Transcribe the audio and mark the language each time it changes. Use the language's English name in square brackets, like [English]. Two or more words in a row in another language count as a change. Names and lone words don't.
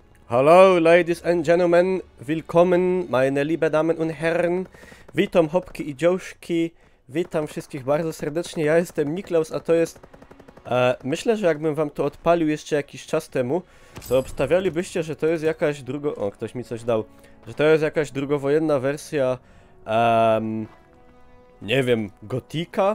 [German] Hallo, [English] ladies and gentlemen, [German] willkommen, meine liebe Damen und Herren. [Polish] Witam Hopki i Dziołszki, witam wszystkich bardzo serdecznie, ja jestem Niklaus, a to jest... myślę, że jakbym wam to odpalił jeszcze jakiś czas temu, to obstawialibyście, że to jest jakaś O, ktoś mi coś dał. Że to jest jakaś drugowojenna wersja... nie wiem, Gotika?